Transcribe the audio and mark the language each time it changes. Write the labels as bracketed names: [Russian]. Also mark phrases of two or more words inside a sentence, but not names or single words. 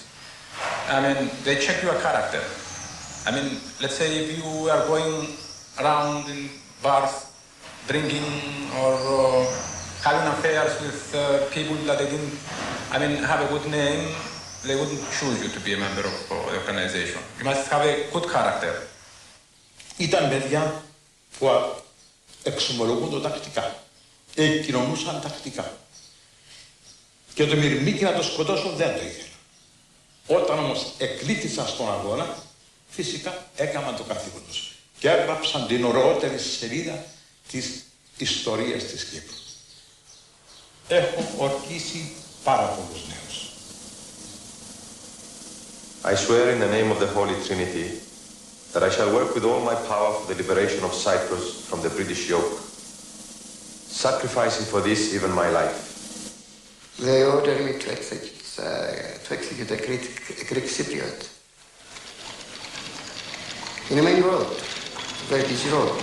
[English] I mean, they check your character. I mean, let's say if you are going around in bars, drinking or having affairs with people that they didn't, have a good name, they wouldn't choose you to be a member of the organization. You must have a good character. [Greek] Ήταν παιδιά που εξομολογούνται τακτικά, εκκοινωνούσαν τακτικά. Και το Μυρμήκι να το σκοτώσουν δεν το ήθελα. Όταν όμως εκλήθησαν στον αγώνα, φυσικά έκαναν το καθήκον τους και έγραψαν την ωραιότερη σελίδα της ιστορίας της Κύπρου. Έχω ορκίσει πάρα πολλούς νέους. [English] I swear in the name of the Holy Trinity that I shall work with all my power for the liberation of Cyprus from the British yoke, sacrificing for this even my life. They ordered me to execute to execute a Greek Cypriot in a main road, very busy road.